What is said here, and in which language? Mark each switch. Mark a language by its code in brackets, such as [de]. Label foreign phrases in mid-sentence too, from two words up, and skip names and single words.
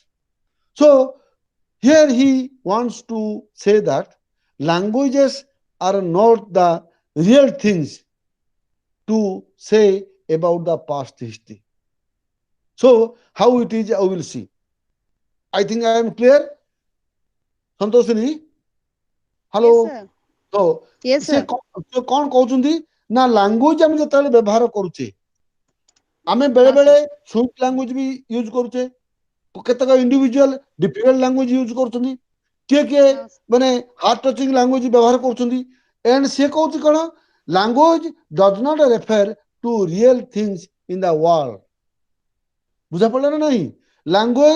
[en] So here he wants to say that languages are not the real things to say about the past history. So how it is, I will see. I think I am clear. Santoshini? Hello? Yes, sir. So, Yes, [or] ସେ [en] sir. [or] କଣ କହୁଛନ୍ତି ନା ଲାଙ୍ଗୁଏଜ ଆମେ ଯେତେବେଳେ ବ୍ୟବହାର କରୁଛେ ଆମେ ବେଳେ ହଁ, ବେଳେ [en] sir. sweet language [or] ବି ୟୁଜ କରୁଛେ କେତେକ [en] individual difficult language use [or] କରୁଛନ୍ତି କିଏ କିଏ ହଁ, sir. [en] ମାନେ heart touching language [or] ବ୍ୟବହାର କରୁଛନ୍ତି [en] ଏଣ୍ଡ [or] ସିଏ କହୁଛି କଣ [en] language does not refer to real things in the world [or] ବୁଝାପଡ଼ିଲା ନା ନାହିଁ [en] ଲାଙ୍ଗୁଏଜ